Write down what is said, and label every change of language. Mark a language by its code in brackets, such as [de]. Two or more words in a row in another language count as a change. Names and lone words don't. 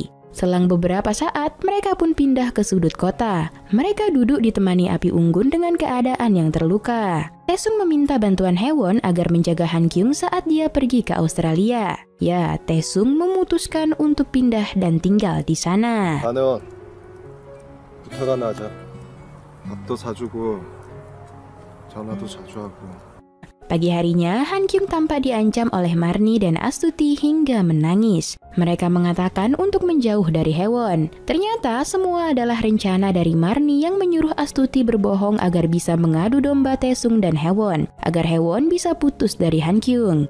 [id] Selang beberapa saat, mereka pun pindah ke sudut kota. Mereka duduk ditemani api unggun dengan keadaan yang terluka. Taesung meminta bantuan Haewon agar menjaga Han-kyung saat dia pergi ke Australia. Ya, Taesung memutuskan untuk pindah dan tinggal di sana. [ko] 안혜원, 부탁 하나 하자. 밥도 사주고 전화도 자주 하고. [id] Pagi harinya, Han-kyung tampak diancam oleh Marni dan Astuti hingga menangis. Mereka mengatakan untuk menjauh dari Haewon. Ternyata semua adalah rencana dari Marni yang menyuruh Astuti berbohong agar bisa mengadu domba Taesung dan Haewon, agar Haewon bisa putus dari Han-kyung.